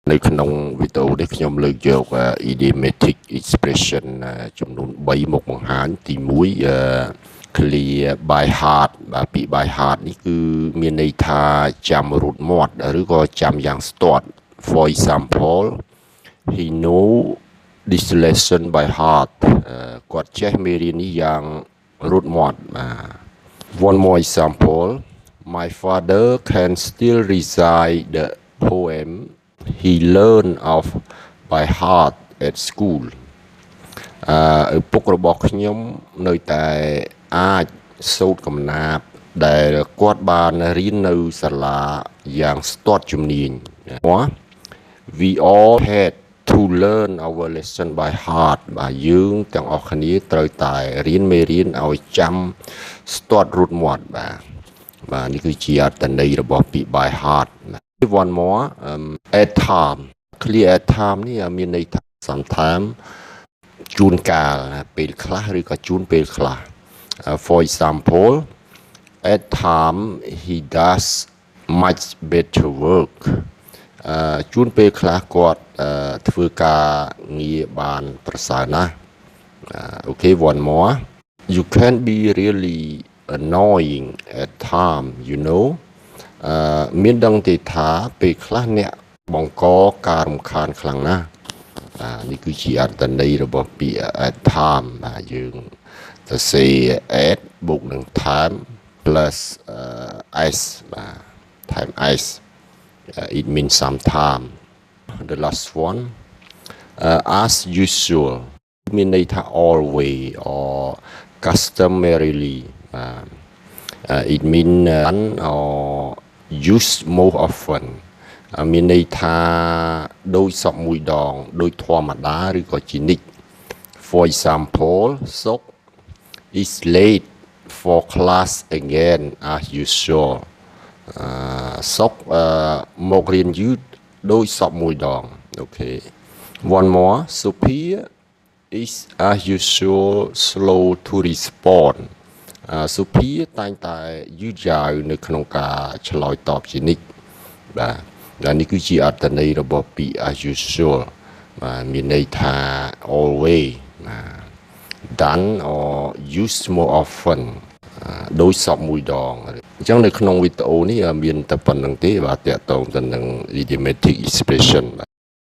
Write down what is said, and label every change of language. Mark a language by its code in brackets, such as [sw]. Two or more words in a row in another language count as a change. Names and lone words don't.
[km] នៅក្នុងវីដេអូនេះខ្ញុំលើកយក [en] idiomatic expression [km] ចំនួន3មកបង្ហាញទី1 [en] clear by heart [km] បាទពាក្យ [en] by heart [km] នេះ គឺមានន័យថាចាំរូតមាត់ឬក៏ចាំយ៉ាងស្ទាត់ [en] for example he know this lesson by heart [km] គាត់ចេះមេរៀននេះយ៉ាងរូតមាត់បាទ [en] one more example my father can still recite the poem he learned of by heart at school [km] ឪពុករបស់ខ្ញុំនៅតែអាចសូត្រកំណាព្យដែលគាត់បានរៀននៅសាលាយ៉ាងស្ទាត់ជំនាញ [en] we all had to learn our lesson by heart [km] បាទយើងទាំងអស់គ្នាត្រូវតែរៀនមេរៀនឲ្យចាំស្ទាត់រូតមាត់បាទនេះគឺជាអត្ថន័យរបស់ពាក្យ by [en] heart one more at time clear at time [km] នេះមានន័យថា [en] sometime [km] ជួនកាលពេលខ្លះឬក៏ជួនពេលខ្លះ [en] for example at time he does much better work [km] ជួនពេលខ្លះគាត់ធ្វើការងារបានប្រសើរណាស់ [en] okay one more you can be really annoying at time you know [km] មានដឹងទេថា ពេលខ្លះអ្នកបង្កការរំខានខ្លាំងណាស់នេះគឺជាអត្ថន័យរបស់ពាក្យ [en] at time [km] បាទយើងទៅ [en] say at [km] បូកនឹង [en] time plus s [km] បាទ [en] time s it means sometime the last one as usual [km] មានន័យថា [en] always or customarily it mean or use more often [km] មានន័យថាដោយសពមួយដងដោយធម្មតាឬក៏ជានិច្ច [en] for example Sok is late for class again as usual Sok [km] មករៀនយឺតដោយសពមួយដង [en] okay one more Sophia is as usual slow to respond [km] Sophia តែងតែយឺតយ៉ាវនៅក្នុងការឆ្លើយតបជានិច្ចបាទនេះគឺជាអត្ថន័យរបស់ពាក្យ [en] as usual [km] បាទមានន័យថា [en] always done or used more often [km] ដោយសពមួយដងអញ្ចឹងនៅក្នុងវីដេអូនេះមានតែប៉ុណ្្នឹងទេបាទតាក់ទងទៅនឹង [en] idiomatic expression